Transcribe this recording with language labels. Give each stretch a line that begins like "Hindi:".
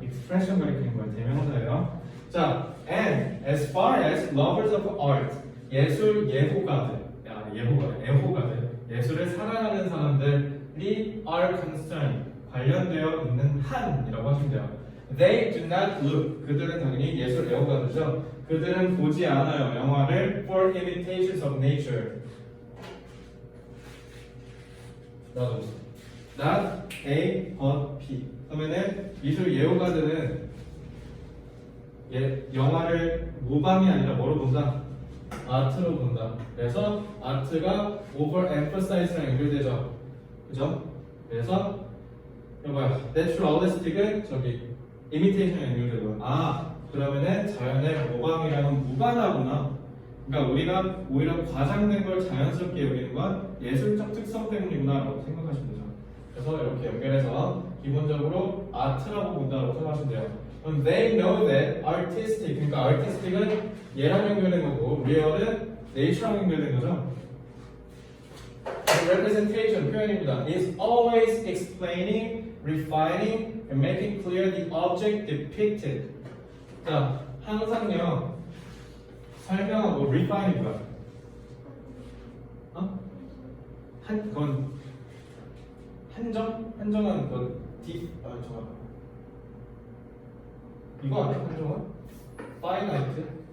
Korean: expression 가리키는 거야. 대명사예요. 자,
English: and as far as lovers of art,
Korean: 예술 예호가들, 애호가들, 예술을 사랑하는 사람들이
English: are concerned,
Korean: 관련되어 있는 한이라고 하시면 돼요.
English: They do not look,
Korean: 그들은 당연히 예술 애호가들이죠. 그들은 보지 않아요. 영화를
English: for imitations of nature.
Korean: 나도
English: not A but B.
Korean: 그러면은 미술 예호가들은 영화를 모방이 아니라 뭐로 본다? 아트로 본다. 그래서 아트가 overemphasize랑 연결되죠. 그죠? 그래서 이거 뭐야? naturalistic은 저기 imitation이랑 연결되고요. 아, 그러면은 자연의 모방이랑은 무관하구나. 그러니까 우리가 오히려 과장된 걸 자연스럽게 여기는 건 예술적 특성 때문이구나라고 생각하시면 되죠. 그래서 이렇게 연결해서 기본적으로 아트라고 본다고 생각하시면 돼요. 그럼
English: they know that artistic,
Korean: 그러니까 artistic은 얘랑 연결된 거고 real은 nature랑 연결된 거죠. representation 표현입니다.
English: is always explaining, refining, and making clear the object depicted.
Korean: 자, 항상요 설명하고 refine 뭐야? 그건 한정은 그 잠깐. 이거 아니야? 한정은? finite?